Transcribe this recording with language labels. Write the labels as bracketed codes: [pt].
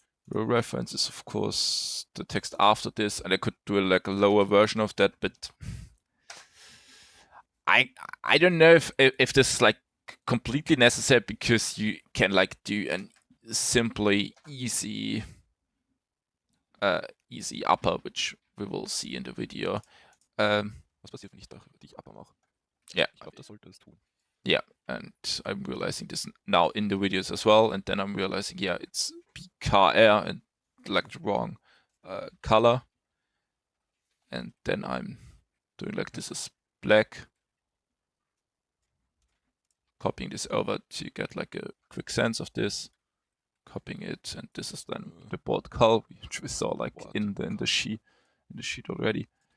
[en] Row reference is of course the text after this, and I could do like a lower version of that, but I don't know if this is like completely necessary, because you can like do an simply easy upper, which we will see in the video. [de] Was passiert, wenn ich dich upper mache? [en] Yeah. [de] Ich glaube, das sollte es tun. [en] Yeah, and I'm realizing this now in the videos as well, and then I'm realizing, yeah, it's BKR and like the wrong color, and then I'm doing like this is black, copying this over to get like a quick sense of this, copying it, and this is then the board color, which we saw like in the sheet already.